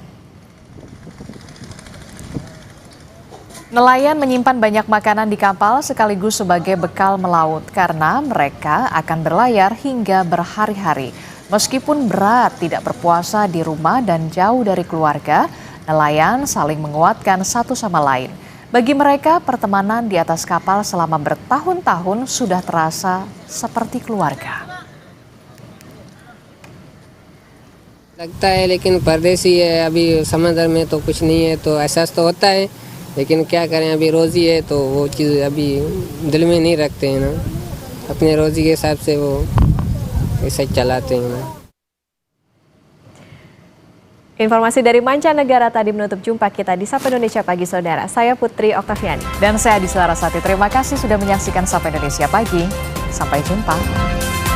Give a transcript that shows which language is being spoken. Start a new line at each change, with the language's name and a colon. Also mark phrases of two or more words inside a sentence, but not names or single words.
Indonesian: Nelayan menyimpan banyak makanan di kapal sekaligus sebagai bekal melaut karena mereka akan berlayar hingga berhari-hari. Meskipun berat tidak berpuasa di rumah dan jauh dari keluarga, nelayan saling menguatkan satu sama lain. Bagi mereka, pertemanan di atas kapal selama bertahun-tahun sudah terasa seperti keluarga.
Urdu: لگتا ہے لیکن پردیسی ہے، ابھی سمندر میں تو کچھ نہیں ہے، تو احساس تو ہوتا ہے، لیکن کیا کریں، ابھی روزی ہے تو وہ چیز ابھی دل میں نہیں رکھتے ہیں نا، اپنے روزی کے حساب سے وہ ایسے چلاتے ہیں نا.
Indonesian: Informasi dari mancanegara tadi menutup jumpa kita di Sapa Indonesia Pagi, Saudara. Saya Putri Oktaviani. Dan saya Adisla Rasati. Terima kasih sudah menyaksikan Sapa Indonesia Pagi. Sampai jumpa.